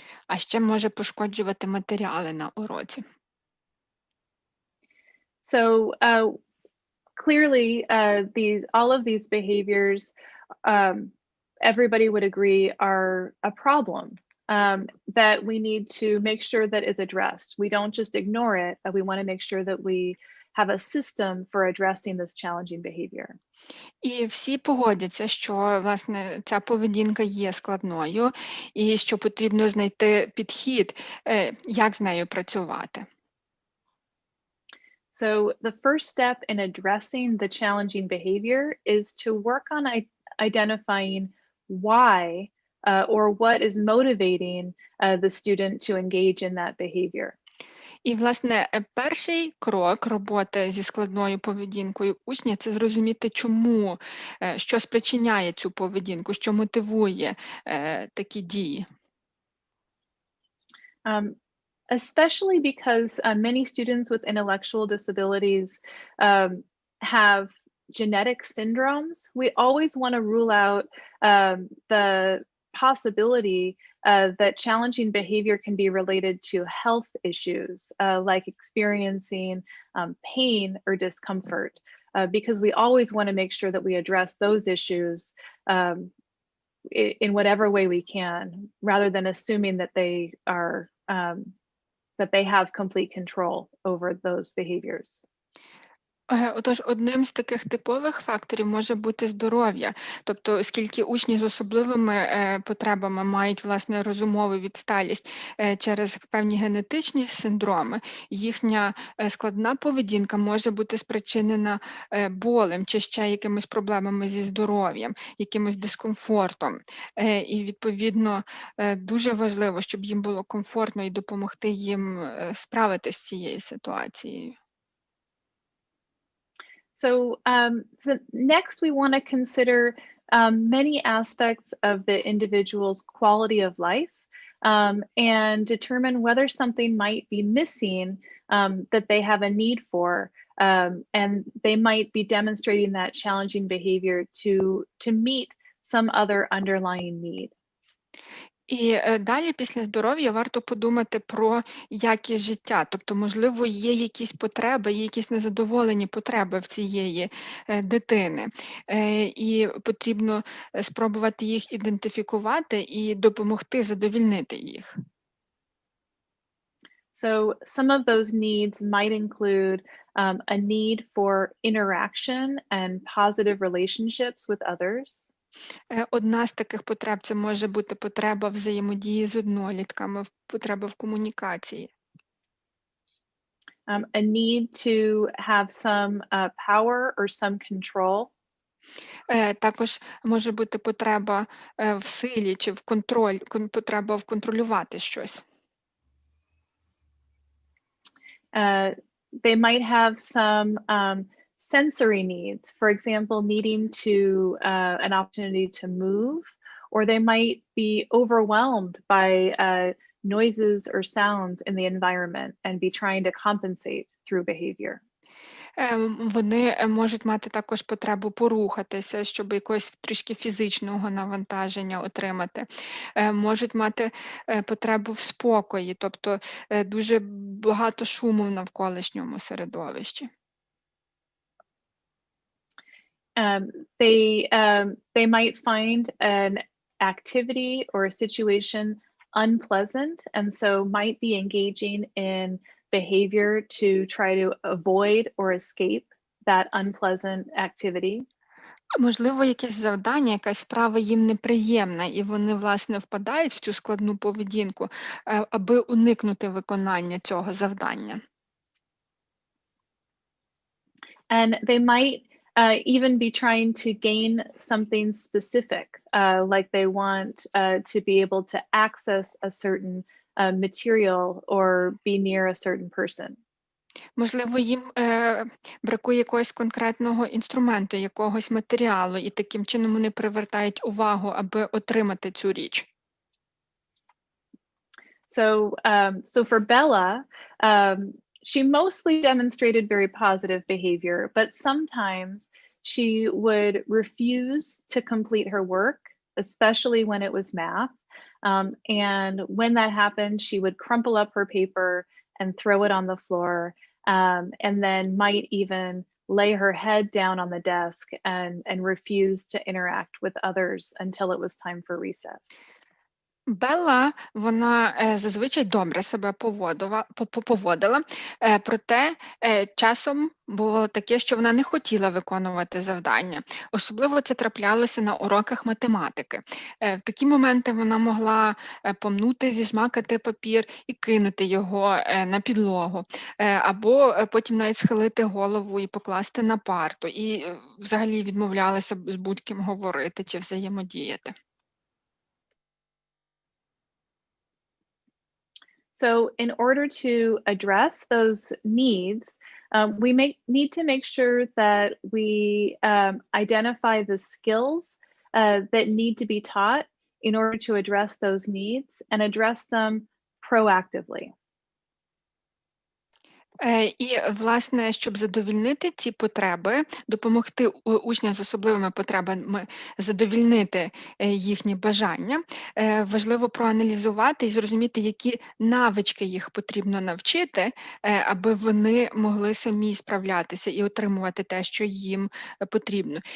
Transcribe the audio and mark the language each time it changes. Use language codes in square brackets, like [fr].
[uk] А ще може пошкоджувати матеріали на уроці. [en] So clearly all of these behaviors everybody would agree are a problem. That we need to make sure that is addressed. We don't just ignore it, but we want to make sure that we have a system for addressing this challenging behavior. [uk] І всі погодяться, що, власне, ця поведінка є складною і що потрібно знайти підхід, як з нею працювати. [en] So the first step in addressing the challenging behavior is to work on identifying why or what is motivating the student to engage in that behavior. [uk] І, власне, перший крок роботи зі складною поведінкою учня – це зрозуміти, чому, що спричиняє цю поведінку, що мотивує такі дії. [en] Especially because many students with intellectual disabilities have genetic syndromes, we always want to rule out the possibility that challenging behavior can be related to health issues, like experiencing pain or discomfort, because we always want to make sure that we address those issues in whatever way we can, rather than assuming that they are that they have complete control over those behaviors. [uk] Отож, одним з таких типових факторів може бути здоров'я. Тобто, оскільки учні з особливими потребами мають, власне, розумову відсталість через певні генетичні синдроми, їхня складна поведінка може бути спричинена болем чи ще якимись проблемами зі здоров'ям, якимось дискомфортом. І, відповідно, дуже важливо, щоб їм було комфортно і допомогти їм справитися з цією ситуацією. [en] So next we want to consider many aspects of the individual's quality of life and determine whether something might be missing that they have a need for, and they might be demonstrating that challenging behavior to meet some other underlying need. [uk] І далі, після здоров'я, варто подумати про якість життя. Тобто, можливо, є якісь потреби, є якісь незадоволені потреби в цієї дитини. І потрібно спробувати їх ідентифікувати і допомогти задовільнити їх. [en] So some of those needs might include a need for interaction and positive relationships with others. [uk] Одна з таких потреб – це може бути потреба взаємодії з однолітками, потреба в комунікації. [en] A need to have some power or some control. [uk] Також може бути потреба в силі чи потреба контролювати щось. [en] They might have some sensory needs, for example, needing to an opportunity to move, or they might be overwhelmed by noises or sounds in the environment and be trying to compensate through behavior. [uk] Вони можуть мати також потребу порухатися, щоб якогось трішки фізичного навантаження отримати. Можуть мати потребу в спокої, тобто дуже багато шуму в навколишньому середовищі. [en] They might find an activity or a situation unpleasant, and so might be engaging in behavior to try to avoid or escape that unpleasant activity. [uk] Можливо, якесь завдання, якась справа їм неприємна, і вони, власне, впадають в цю складну поведінку, аби уникнути виконання цього завдання. [en] And they might even be trying to gain something specific, like they want to be able to access a certain material or be near a certain person. [uk] Можливо, їм бракує якогось конкретного інструменту, якогось матеріалу, і таким чином вони привертають увагу, аби отримати цю річ. [en] So for Bella, she mostly demonstrated very positive behavior, but sometimes she would refuse to complete her work, especially when it was math. And when that happened, she would crumple up her paper and throw it on the floor, and then might even lay her head down on the desk and refuse to interact with others until it was time for recess. [uk] Белла, вона зазвичай добре себе поводила, проте часом було таке, що вона не хотіла виконувати завдання. Особливо це траплялося на уроках математики. В такі моменти вона могла помнути, зіжмакати папір і кинути його на підлогу, або потім навіть схилити голову і покласти на парту, і взагалі відмовлялася з будь-ким говорити чи взаємодіяти. [en] So in order to address those needs, we need to make sure that we identify the skills that need to be taught in order to address those needs and address them proactively. [uk] І, власне, щоб задовільнити ці потреби, допомогти учням з особливими потребами задовільнити їхні бажання, важливо проаналізувати і зрозуміти, які навички їх потрібно навчити, аби вони могли самі справлятися і отримувати те, що їм потрібно.